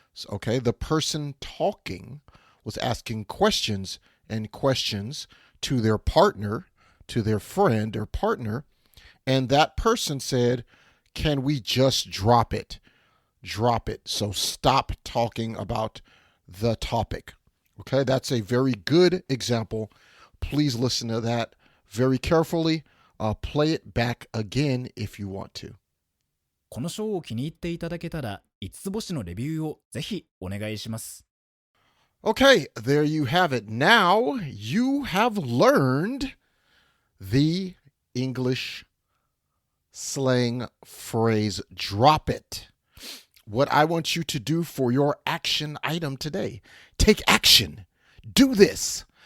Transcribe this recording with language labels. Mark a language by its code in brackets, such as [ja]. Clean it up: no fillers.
[en] Okay, the person talking was asking questions and questions to their partner, to their friend or partner, and that person said, can we just drop it? Drop it. So stop talking about the topic. Okay, that's a very good example. Please listen to that very carefully. Play it back again if you want to. [ja] このショーを気に入っていただけたら、5つ星のレビューをぜひお願いします。 [en] Okay, there you have it. Now you have learned the English slang phrase drop it. What I want you to do for your action item today, take action. Do this.